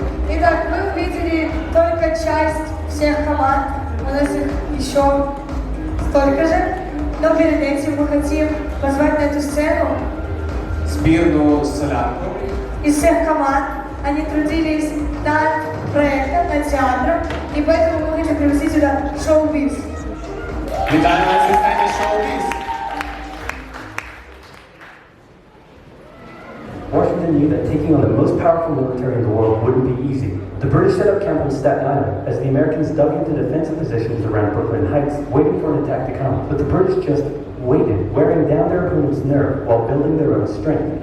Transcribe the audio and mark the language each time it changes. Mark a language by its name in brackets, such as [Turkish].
[Russian] Итак, мы увидели только часть всех команд, у нас их еще столько же, но перед этим мы хотим позвать на эту сцену [Ukrainian] Збірну солянку. [Russian] из всех команд. Они трудились над проектом, над театром, и поэтому мы хотим привести сюда шоу-биз. [Ukrainian] Вітаємо на системі шоу-біз. [English] Washington knew that taking on the most powerful military in the world wouldn't be easy. The British set up camp on Staten Island as the Americans dug into defensive positions around Brooklyn Heights, waiting for an attack to come. But the British just waited, wearing down their opponent's nerve while building their own strength.